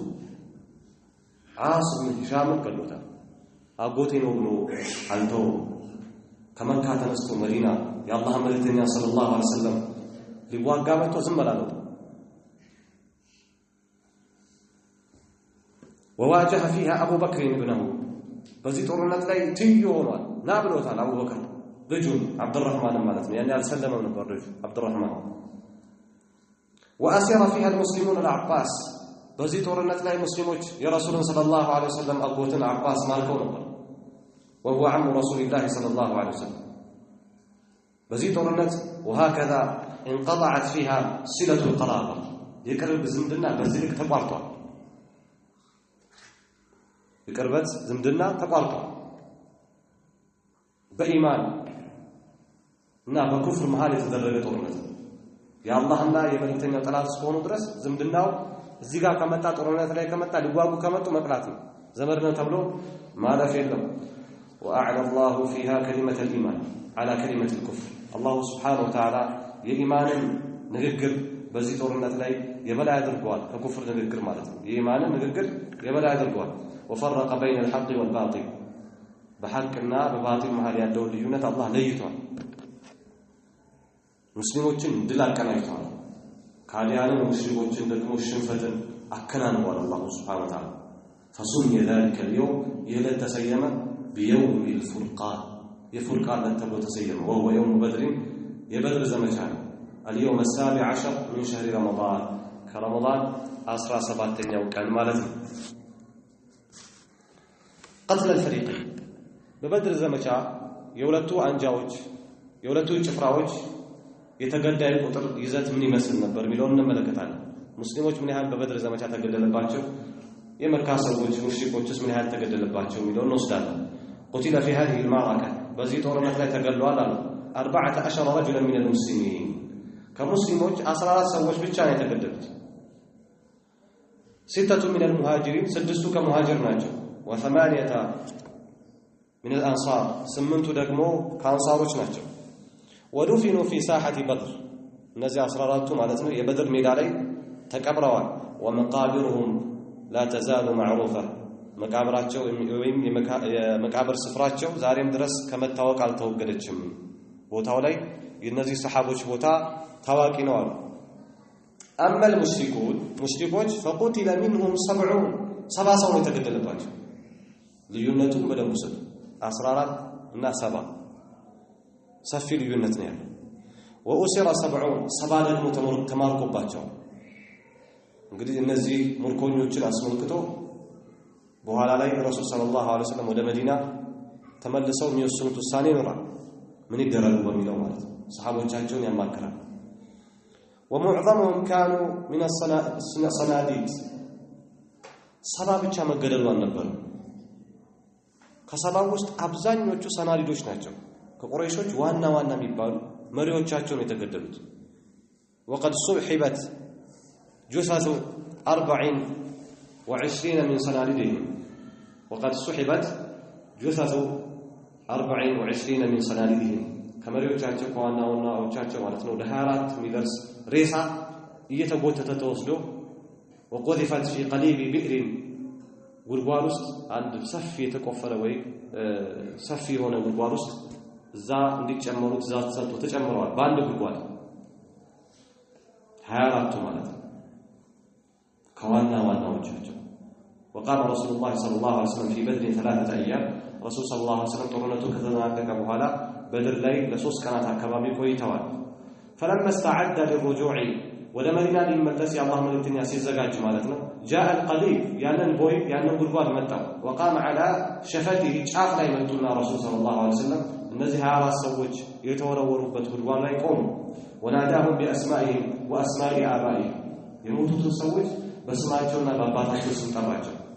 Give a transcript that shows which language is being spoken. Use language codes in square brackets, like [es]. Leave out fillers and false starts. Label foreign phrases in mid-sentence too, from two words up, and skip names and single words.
[am] ዓስ ብን ሂሻም ገሎታል። አጎቴ ነው ብሎ አልተው ከመካ ተነስቶ መዲና የአላህ መልእክተኛ [ar] صلى الله عليه وسلم [am] ሊዋጋ መጥቶ ዝም አላለው። [ar] وواجه فيها أبو بكر ابنه [am] በዚህ ጦርነት ላይ ትዩ ሆኗል። ና ብሎታል አቡበክር ልጁን አብዱራህማን ማለት ነው። ያኔ አልሰለመም ነበር ልጁ አብዱራህማን። [ar] وأسر فيها المسلمون العباس [am] በዚህ ጦርነት ላይ ሙስሊሞች የረሱልን [ar] صلى الله عليه وسلم [am] አጎትን አባስ ማርከው ነበር። [ar] وهو عم رسول الله صلى الله عليه وسلم [am] በዚህ ጦርነት [ar] وهكذا انقطعت فيها صلة القرابة [am] የቅርብ ዝምድና በዚህ ልክ ተቋርጧል። የቅርበት ዝምድና ተቋርጧል። በኢማን እና በኩፍር መሃል የተደረገ ጦርነት የአላህና የመልእክተኛው ጠላት እስከሆኑ ድረስ ዝምድናው እዚህ ጋር ከመጣ ጦርነት ላይ ከመጣ ሊዋጉ ከመጡ መቅላት ነው። ዘመድ ነው ተብሎ ማለፍ የለም። [ar] وأعلى الله فيها كلمة الإيمان على كلمة الكفر الله سبحانه وتعالى [am] የኢማን ንግግር በዚህ ጦርነት ላይ የበላይ አድርጓል ከኩፍር ንግግር ማለት ነው የኢማን ንግግር የበላይ አድርጓል [ar] وفرق بين الحق والباطل [am] በሐቅና በባጢል መሃል ያለው ልዩነት አላህ ለይቷል ሙስሊሞችን ድል አቀናጅቷል ካዲያንን ሙሽሪኮችን ደግሞ ሽንፈትን አከናንቧል አላህ [ar] سبحانه وتعالى فسمي ذلك اليوم يلت تسيما بيوم الفرقان [am] የፉርቃን ተብሎ ተሰየመ [ar] وهو يوم بدر [am] የበድር ዘመቻ [ar] اليوم السابع عشر من شهر رمضان كرمضان [am] 17ኛው ቀን ማለት ነው [ar] قتل الفريقين [am] በበድር ዘመቻ የሁለቱ አንጃዎች የሁለቱ ጭፍራዎች የተገዳይ ቁጥር ይዘት ምን ይመስል ነበር ሚለውን እንመለከታለን ሙስሊሞች ምን ያህል በበድር ዘመቻ ተገደለባቸው የመካ ሰዎች ሙሽሪኮችስ ምን ያህል ተገደለባቸው ሚለውን እንወስዳለን [ar] قتل في هذه المعركة [am] በዚህ ጦርነት ላይ ተገድለዋል አሉ 14 [ar] رجلا من المسلمين [am] ከሙስሊሞች 14 ሰዎች ብቻ ነው የተገደሉት [ar] ستة من المهاجرين [am] سدسቱ ከሙሃጅር ናቸው [ar] وثمانية من الأنصار [am] سمنت ደግሞ ከአንሳሮች ናቸው [ar] ودفنوا في ساحة بدر [am] እነዚህ 14ቱ ማለት ነው የበድር ሜዳ ላይ ተቀብረዋል [ar] ومقابرهم لا تزال معروفة [am] መቃብራቸው ወይም የመቃብር ስፍራቸው ዛሬም ድረስ ከመታወቅ አልተወገደችም ቦታው ላይ የነዚህ ሰሃቦች ቦታ ታዋቂ ነው አሉ [ar] أما المشركون مشركوች فقتل منهم 70 [am] ሰው የተገደለባቸው ልዩነቱ በደንብ ሰጥ 14 እና 7 ሰፊ ልዩነት ነው ያለው وأسر 70 ደግሞ ተማርኮባቸው እንግዲህ እነዚህ ሙርኮኞችን አስመልክቶ በኋላ ላይ ረሱል [ar] صلى الله عليه وسلم [am] ወደ መዲና ተመልሰው የሚወስኑት ውሳኔ ይኖራል ምን ይደረጉ በሚለው ማለት ነው ሰሃቦቻቸውን ያማከራል [ar] ومعظمهم كانوا من الصناديد [am] ሰባ ብቻ መገደሉ ነበር ከሰባው ውስጥ አብዛኞቹ ሰናዲዶች ናቸው ከቁረይሾች ዋና የሚባሉ መሪዎቻቸው ነው የተገደሉት [ar] وقد صحبت جثث 24 من صناديدهم وقد صحبت جثث 24 من صناديدهم [am] ከመሪዎቻቸው ከዋናዎቻቸው ማለት ነው ለ24 ሚደርስ ሬሳ እየተጎተተ ተወስዶ [ar] وقذفت في قليب بئر [am] ጉድጓድ ውስጥ አንድ ሰፊ የተቆፈረ ወይ ሰፊ የሆነ ጉድጓድ ውስጥ እዛ እንዲጨመሩ ትእዛዝ ተሰጥቶ ተጨምረዋል በአንድ ጉድጓድ 24 ማለት ነው ከዋናዎቻቸው [ar] وقام رسول الله صلى الله عليه وسلم في بدر 3 ايام رسول صلى الله عليه وسلم [am] ጦርነቱ ከተጠናቀቀ በኋላ بدر ላይ ለ3 ቀናት አካባቢ ቆይተዋል [ar] فلما استعد للرجوع [am] ወደ መዲና ሊመለስ የአላህ መልእክተኛ ሲዘጋጅ ማለት ነው [ar] جاء القليب [am] ያንን ጉድጓድ መጣ [ar] وقام على شفته [am] ጫፍ ላይ መጡና ረሱል [ar] صلى الله عليه وسلم [am] እነዚህ 24 ሰዎች የተወረወሩበት ጉድጓድ ላይ ቆሙ [ar] وناداهم باسمائهم واسماء آبائهم [am] የሞቱት ሰዎች በስማቸውና በአባታቸው ስም ጠራቸው